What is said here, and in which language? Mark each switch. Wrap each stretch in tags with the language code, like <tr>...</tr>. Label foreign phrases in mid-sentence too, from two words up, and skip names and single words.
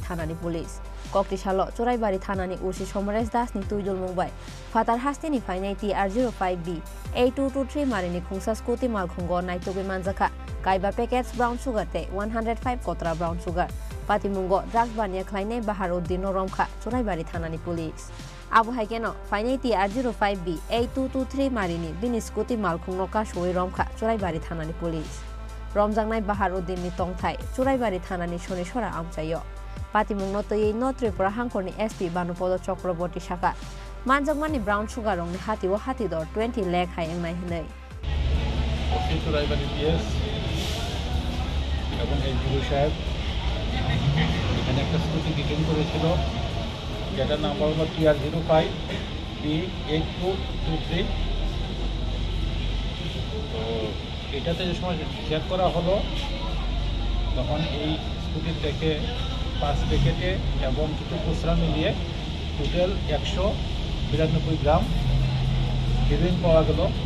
<trp>thanani police kokti salo choraibari thanani usi somres das ni tuidul mumbai fatar hastini fainai TR05B 8223 marini khungsa scooty malkhungo naitogoi manjaka kaiba packets brown sugar te 105 kotra brown sugar patimungo drugs bania khlaine bahar uddin romkha choraibari thanani police Abu Haikeno, Finai TR05B 8223 Marini, Bini Scooty Malkhungno ka shoi romkha choraibari thanani police. Romjangnai Baharuddin ni tongthai choraibari thanani shonishora amchayo. Patimungno tei no Tripura hangkorni SP Banupodo Chakraborty Shaka. Manjangmani brown sugar rongni hati wa hati dor 20 lakh hai engnai hinai.</trp> <bn>choraibari PS এবং এসডিও সাহেব এখানে একটা স্কুটি ডিটেইন করেছিল যেটার নাম্বার হলো TR05B 8223 তো এটাতে যে সময় চেক করা হলো তখন এই স্কুটির থেকে 5 প্যাকেটে এবং কিছু খুচরা মিলিয়ে টোটাল 192 গ্রাম হেরোইন পাওয়া গেল</bn>